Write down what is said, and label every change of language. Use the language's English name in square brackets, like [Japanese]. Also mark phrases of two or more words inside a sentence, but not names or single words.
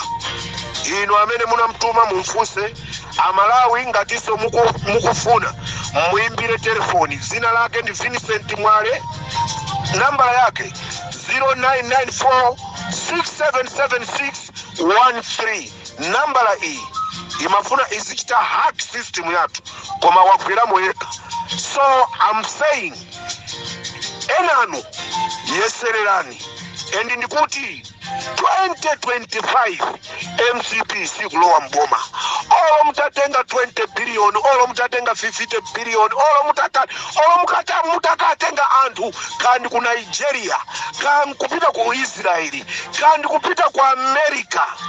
[Nyanja] Inu amene munamtuma mumfuse Amalawi ngatiso mukufuna muimbire telefoni. Zina lake ndi Vincent Mwale, namba yake 0994 677613. Nambala iyi imafuna izichita hack system yathu koma wagweramo yekha. [English] So I'm saying [Nyanja] enanu yesererani endi ndikuti 2025 MCP sikulowa mboma. Olo mutatenga 20 billion, olo mutatenga 50 billion, olo mutakatenga anthu kandi ku Nigeria, kandi kupita ku Israeli, kandi kupita ku America.